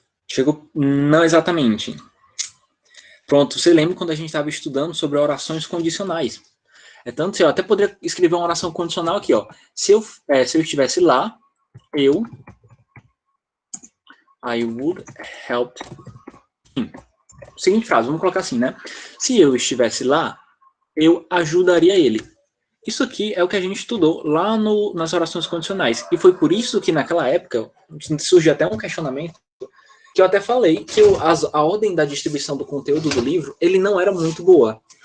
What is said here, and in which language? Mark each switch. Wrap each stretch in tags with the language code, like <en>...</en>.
<pt>Chegou. Não exatamente. Pronto, você lembra quando a gente estava estudando sobre orações condicionais? É tanto que eu até poderia escrever uma oração condicional aqui, ó. Se eu estivesse lá,</pt> <en>I would help him.</en> <pt>Seguinte frase, vamos colocar assim, né? Se eu estivesse lá, eu ajudaria ele. Isso aqui é o que a gente estudou lá nas orações condicionais. E foi por isso que naquela época surgiu até um questionamento que eu até falei que a ordem da distribuição do conteúdo do livro ele não era muito boa.</pt>